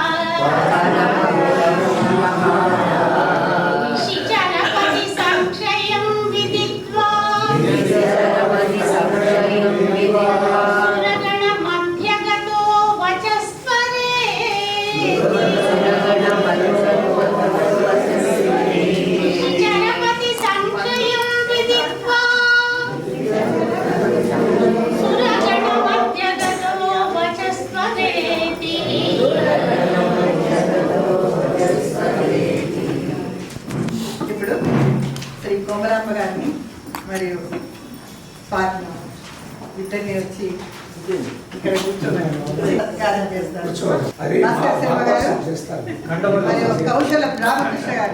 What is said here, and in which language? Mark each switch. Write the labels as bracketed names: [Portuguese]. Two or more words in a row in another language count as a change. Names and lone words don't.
[Sanskrit] निशिचरपति संशयं विदित्वा सुरगणमध्यगतो वचस्वरे निशिचरपति संशयं विदित्वा सुरगणमध्यगतो वचस्वरेति [Telugu] ఇప్పుడు శ్రీ కోమరాంబ గారిని మరియు పార్ట్న ఇద్దరిని వచ్చి ఇక్కడ కూర్చోన్నారు సత్కారం చేస్తారు. భాస్కర్ శర్మ గారు మరియు కౌశల రామకృష్ణ గారు.